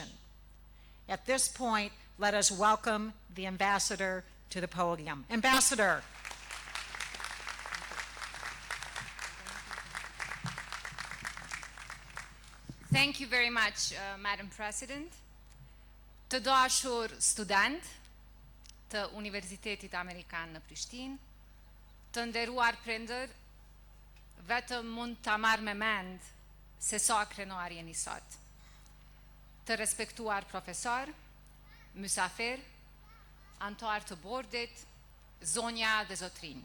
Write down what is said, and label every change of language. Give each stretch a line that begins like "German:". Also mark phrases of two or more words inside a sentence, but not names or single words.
English: At this point, let us welcome the Ambassador to the podium. Ambassador. Thank you very much, Madam President.
Albanian: Të dashur student të Universitetit Amerikan në Prishtinë, të nderuar prindër, vetëm mund ta marr me mend se sa krenar jeni sot. Të respektuar profesor, mysafir, antar të bordit, zonja dhe zotrinj.